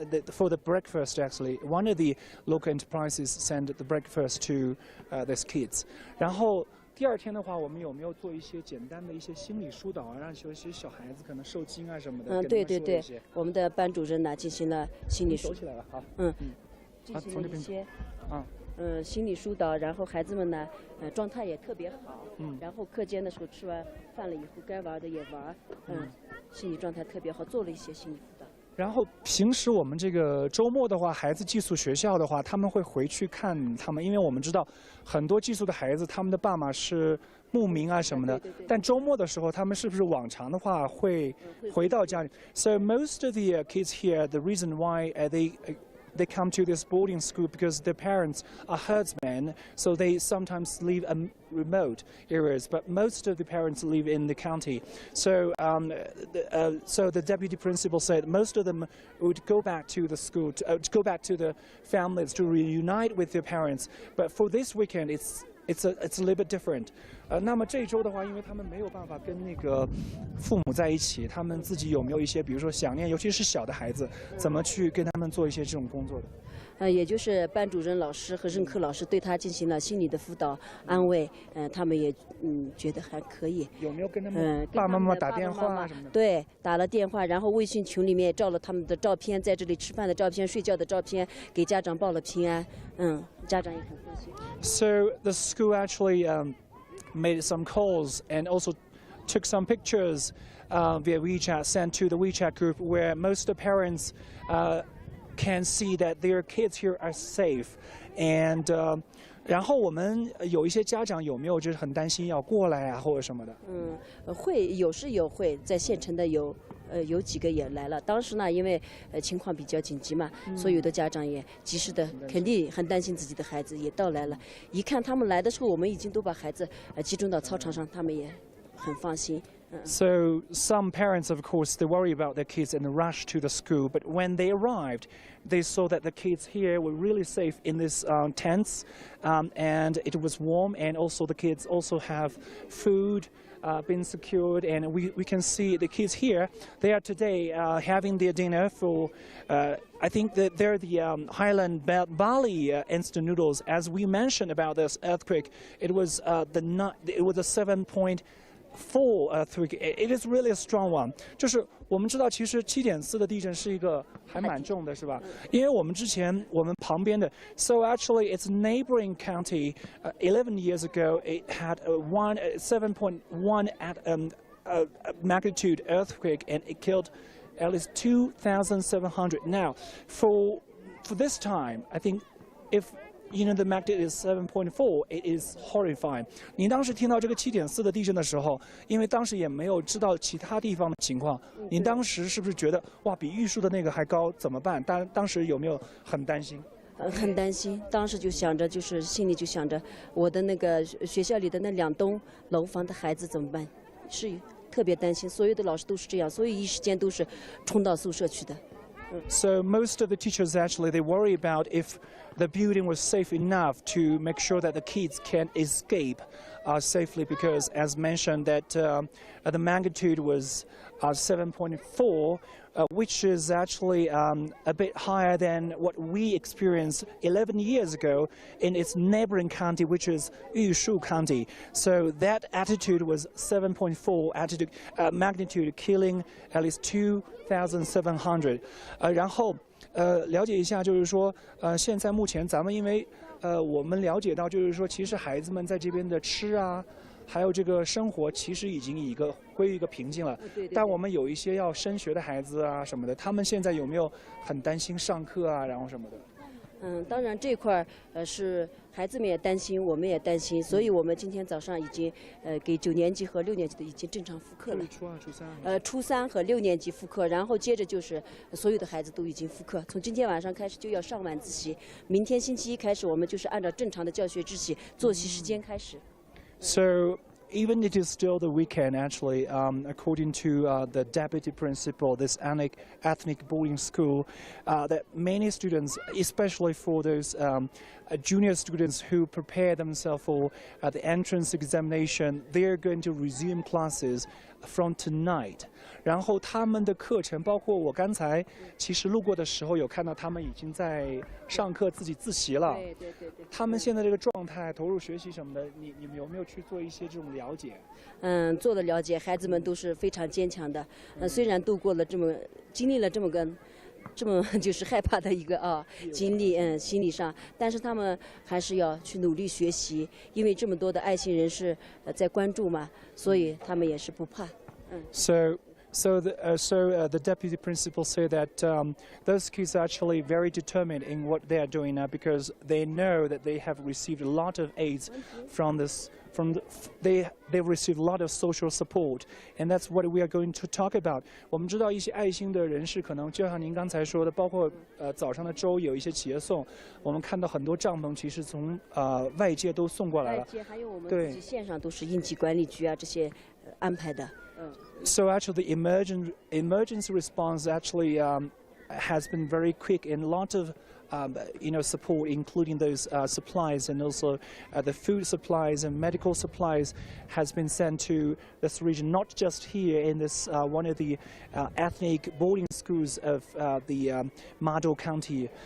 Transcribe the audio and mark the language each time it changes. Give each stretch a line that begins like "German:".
English: For the breakfast, actually, one of the local enterprises sent the breakfast to these kids.
Chinese: 然后第2天的话，我们有没有做一些简单的一些心理疏导啊，让有些小孩子可能受惊啊什么的？对，我们的班主任呢进行了心理疏导。走起来了，好。进行了一些心理疏导，然后孩子们呢状态也特别好。然后课间的时候吃完饭了以后，该玩的也玩。心理状态特别好，做了一些心理辅导。然后平时我们这个周末的话，孩子寄宿学校的话，他们会回去看他们，因为我们知道很多寄宿的孩子，他们的爸妈是牧民啊什么的。对。但周末的时候，他们是不是往常的话会回到家里
English: ？So most of the kids here, the reason why they come to this boarding school because their parents are herdsmen, so they sometimes live in remote areas, but most of the parents live in the county. So, so the deputy principal said most of them would go back to the school, go back to the families to reunite with their parents. But for this weekend, it's a little bit different.
Chinese: 那么这一周的话，因为他们没有办法跟那个父母在一起，他们自己有没有一些，比如说想念，尤其是小的孩子，怎么去跟他们做一些这种工作的？也就是班主任老师和任课老师对他进行了心理的辅导安慰，他们也觉得还可以。有没有跟他们爸爸妈妈打电话什么的？对，打了电话，然后微信群里面照了他们的照片，在这里吃饭的照片、睡觉的照片，给家长报了平安。家长也很放心。
English: So the school actually made some calls and also took some pictures via WeChat, sent to the WeChat group where most of the parents can see that their kids here are safe. And
Chinese: 然后我们有一些家长有没有就是很担心要过来啊或者什么的？会有时有会在县城的有几个也来了。当时呢，因为情况比较紧急嘛，所有的家长也及时的肯定很担心自己的孩子也到来了。一看他们来的时候，我们已经都把孩子集中到操场上，他们也很放心。
English: So some parents, of course, they worry about their kids and rush to the school. But when they arrived, they saw that the kids here were really safe in these tents, and it was warm. And also the kids also have food been secured. And we can see the kids here. They are today having their dinner for. I think that they're the Highland barley instant noodles. As we mentioned about this earthquake, it was a 7.4 earthquake. It is really a strong one.
Chinese: 就是我们知道，其实7.4的地震是一个还蛮重的，是吧？因为我们之前我们旁边的 ，
English: so actually it's neighboring county. 11 years ago, it had a 7.1 at magnitude earthquake, and it killed at least 2,700. Now, for this time, I think if the magnitude is 7.4. It is horrifying.
Chinese: 您当时听到这个7.4的地震的时候，因为当时也没有知道其他地方的情况，您当时是不是觉得哇，比玉树的那个还高，怎么办？当时有没有很担心？很担心，当时就想着，就是心里就想着，我的那个学校里的那2栋楼房的孩子怎么办？是特别担心，所有的老师都是这样，所以一时间都是冲到宿舍去的。
English: So most of the teachers actually they worry about if the building was safe enough to make sure that the kids can escape safely, because as mentioned that the magnitude was 7.4. which is actually a bit higher than what we experienced 11 years ago in its neighboring county, which is Zhou County. So that altitude was 7.4 magnitude, killing at least 2,700.
Chinese: 然后了解一下，就是说现在目前咱们因为我们了解到，就是说其实孩子们在这边的吃啊。还有这个生活其实已经归于一个平静了，但我们有一些要升学的孩子啊什么的，他们现在有没有很担心上课啊，然后什么的？当然这块是孩子们也担心，我们也担心，所以我们今天早上已经给9年级和6年级的已经正常复课了。初2、初3。初3和6年级复课，然后接着就是所有的孩子都已经复课，从今天晚上开始就要上晚自习，明天星期1开始我们就是按照正常的教学秩序、作息时间开始。
English: So even it is still the weekend, actually, according to the deputy principal, this ethnic boarding school, that many students, especially for those junior students who prepare themselves for the entrance examination, they are going to resume classes from tonight.
Chinese: 然后他们的课程，包括我刚才其实路过的时候有看到他们已经在上课自己自习了。对。他们现在这个状态，投入学习什么的，你们有没有去做一些这种了解？做的了解，孩子们都是非常坚强的。虽然度过了经历了这么就是害怕的一个经历，心理上，但是他们还是要去努力学习，因为这么多的爱心人士在关注嘛，所以他们也是不怕。
English: So the deputy principal said that those kids are actually very determined in what they are doing now because they know that they have received a lot of aids from this. They've received a lot of social support, and that's what we are going to talk about.
Chinese: 我们知道一些爱心的人士可能就像您刚才说的，包括早上的粥有一些企业送，我们看到很多帐篷其实从外界都送过来了。外界还有我们自己线上都是应急管理局啊这些安排的。
English: So actually, the emergency response actually has been very quick and a lot of support, including those supplies and also the food supplies and medical supplies, has been sent to this region, not just here in this one of the ethnic boarding schools of the Maduo County.